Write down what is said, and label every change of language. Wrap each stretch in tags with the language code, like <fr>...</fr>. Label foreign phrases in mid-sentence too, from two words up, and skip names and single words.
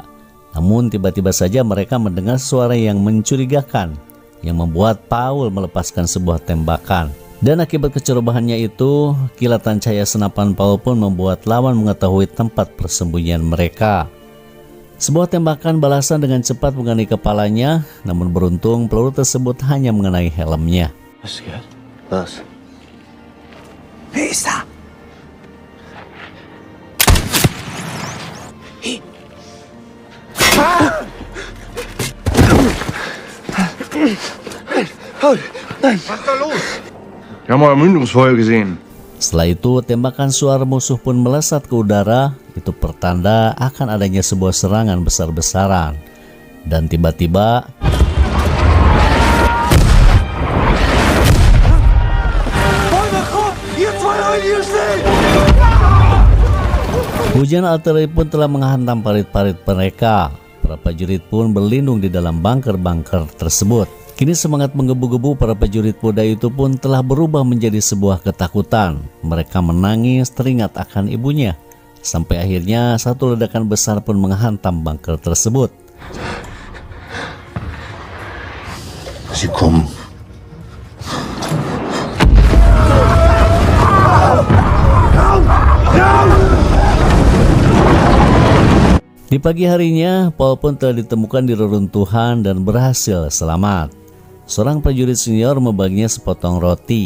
<id>Namun tiba-tiba saja mereka mendengar suara yang mencurigakan, yang membuat Paul melepaskan sebuah tembakan. Dan akibat kecerobohannya itu, kilatan cahaya senapan Paul pun membuat lawan mengetahui tempat persembunyian mereka. Sebuah tembakan balasan dengan cepat mengenai kepalanya, namun beruntung peluru tersebut hanya mengenai helmnya.</id> <de>Was gehört? Was? Wer ist da? Nein! Was ist da los? Wir haben euer Mündungsfeuer gesehen.</de> <id>Setelah itu, tembakan suar musuh pun melesat ke udara. Itu pertanda akan adanya sebuah serangan besar-besaran. Dan tiba-tiba hujan artileri pun telah menghantam parit-parit mereka. Para prajurit pun berlindung di dalam bunker-bunker tersebut. Kini semangat menggebu-gebu para prajurit muda itu pun telah berubah menjadi sebuah ketakutan. Mereka menangis teringat akan ibunya. Sampai akhirnya satu ledakan besar pun menghantam bunker tersebut.</id> <de>Sie kommen.</de> <id>Di pagi harinya, Paul pun telah ditemukan di reruntuhan dan berhasil selamat. Seorang prajurit senior membaginya sepotong roti.</id>